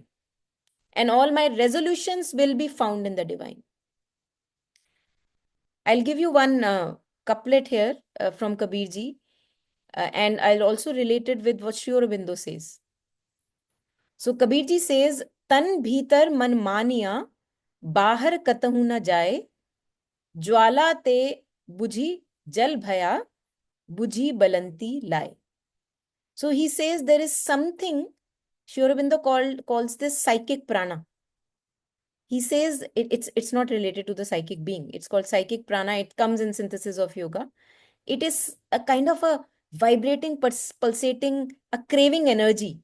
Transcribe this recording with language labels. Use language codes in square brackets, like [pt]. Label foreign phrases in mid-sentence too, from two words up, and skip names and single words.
[en] And all my resolutions will be found in the divine. I'll give you one couplet here from Kabirji, and I'll also relate it with what Sri Aurobindo says. So Kabirji says, [hi] तन भीतर मन मानिया, बाहर कतहु न जाए, ज्वाला ते बुझी जल भया बुझी बलंती लाए. [en] So he says there is something, Sri Aurobindo calls this psychic prana. He says it's not related to the psychic being. It's called psychic prana. It comes in synthesis of yoga. It is a kind of a vibrating, pulsating, a craving energy.